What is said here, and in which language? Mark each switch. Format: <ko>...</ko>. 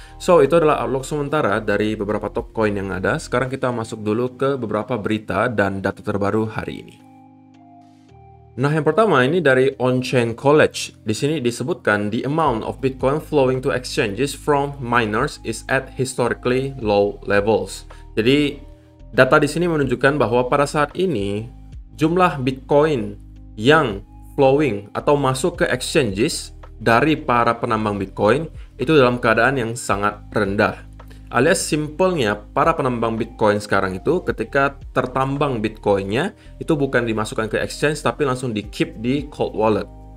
<id>So, itu adalah outlook sementara dari beberapa top coin yang ada. Sekarang kita masuk dulu ke beberapa berita dan data terbaru hari ini. Nah, yang pertama ini dari On-Chain College. Di sini disebutkan</id> <en>the amount of Bitcoin flowing to exchanges from miners is at historically low levels.</en> <id>Jadi, data di sini menunjukkan bahwa pada saat ini jumlah Bitcoin yang flowing atau masuk ke exchanges dari para penambang Bitcoin itu dalam keadaan yang sangat rendah. Alias simpelnya, para penambang Bitcoin sekarang itu ketika tertambang Bitcoinnya itu bukan dimasukkan ke exchange tapi langsung di-keep di cold wallet.</id>